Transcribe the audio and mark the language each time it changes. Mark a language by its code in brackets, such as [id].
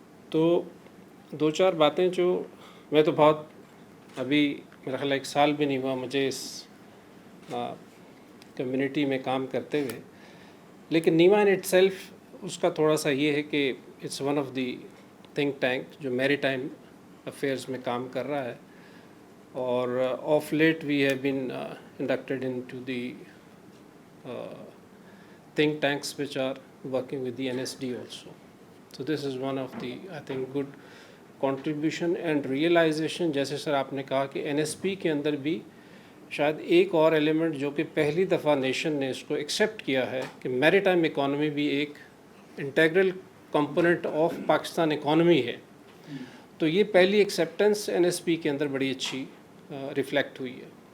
[ur] تو 2-4 باتیں جو میں تو بہت ابھی میرا خیال 1 سال بھی نہیں ہوا مجھے اس کمیونٹی میں کام کرتے ہوئے، لیکن نیما [en] in itself [ur] اس کا تھوڑا سا یہ ہے کہ [en] it's one of the think tank [ur] جو میری ٹائم افیئرس میں کام کر رہا ہے، اور [en] Of late we have been inducted in to the think tanks which are working with the NSD also. So this is one of the, I think, good contribution and realization. [ur] جیسے سر آپ نے کہا کہ NSP کے اندر بھی شاید ایک اور ایلیمنٹ جو کہ پہلی دفعہ نیشن نے اس کو ایکسیپٹ کیا ہے کہ میری ٹائم اکانومی بھی ایک [en] integral component of Pakistan economy [ur] ہے. تو یہ پہلی ایکسیپٹنس NSP کے اندر بڑی اچھی ریفلیکٹ ہوئی ہے.